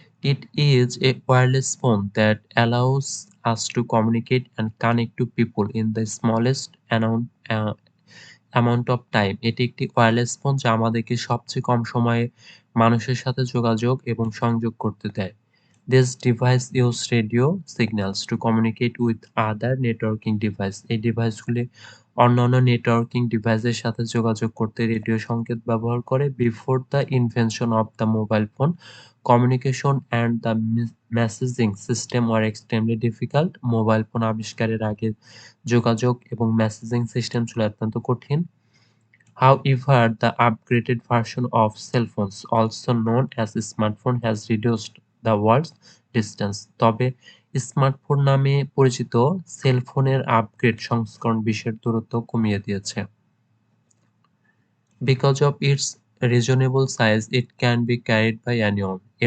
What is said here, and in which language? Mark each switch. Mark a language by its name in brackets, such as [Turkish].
[English] It is a wireless phone that allows us to communicate and connect to people in the smallest amount of time. [Bangla] এটি একটি wireless phone যা আমাদেরকে সবচেয়ে কম সময়ে মানুষের সাথে যোগাযোগ এবং সংযোগ করতে দেয়। [English] This device use radio signals to communicate with other networking device. [Bangla] এই ডিভাইসগুলি অন্যান্য নেটওয়ার্কিং ডিভাইসের সাথে যোগাযোগ করতে রেডিও সংকেত ব্যবহার করে। [English] Before the invention of the mobile phone, communication and the messaging system were extremely difficult. [Bangla] Mobile phone আবিষ্কারের আগে যোগাযোগ এবং মেসেজিং সিস্টেম ছিল অত্যন্ত কঠিন। [English] However, the upgraded version of cell phones, also known as smartphone, has reduced the world's distance. [Bangla] তবে smartphone নামে পরিচিত সেলফোনের আপগ্রেড সংস্করণ বিশ্বের দূরত্ব কমিয়ে দিয়েছে। [English] Because of its reasonable size, it can be carried by anyone.